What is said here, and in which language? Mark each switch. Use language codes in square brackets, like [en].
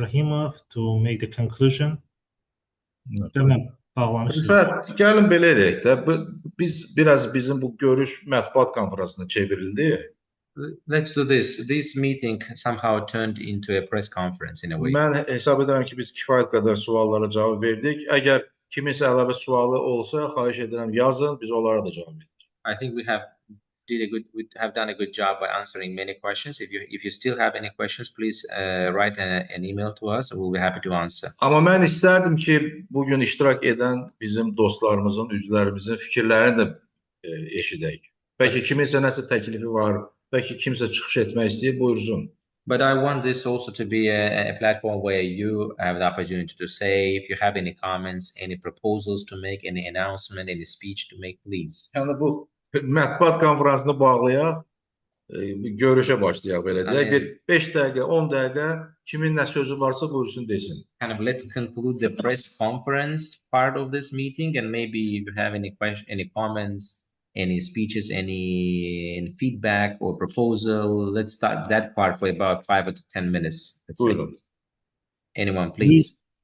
[en] Rahimov to make the conclusion. [az] Rüfət, gəlin belə edək də. Biz biraz bizim bu görüş mətbuat konferansına çevrildi. [en] Let's do this. This meeting somehow turned into a press conference in a way. [az] Mən hesab edirəm ki, biz kifayət qədər suallara cavab verdik. Əgər kimisə əlavə sualı olsa, xahiş edirəm yazın, biz onlara da cavab verdik. [en] I think we have done a good job by answering many questions. If you still have any questions, please write an email to us. We'll be happy to answer. [az] Amma mən istərdim ki, bugün iştirak edən bizim dostlarımızın, üzvlərimizin fikirlərini də eşidək. Bəlkə kiminsə nəsə təklifi var, bəlkə kimsə çıxış etmək istəyir, buyursun. [en] But I want this also to be a platform where you have the opportunity to say, if you have any comments, any proposals to make, any announcement, any speech to make, please. [az] Yəni bu mətbuat konferansını bağlayaq, görüşə başlayaq belə deyək. Bir 5 dəqiqə, 10 dəqiqə kimin nə sözü varsa buyursun desin. [en] Kind of let's conclude the press conference part of this meeting, and maybe if you have any questions, any comments, any speeches, any feedback or proposal, let's start that part for about 5 or 10 minutes. [az] Buyurun. [en] Anyone, please.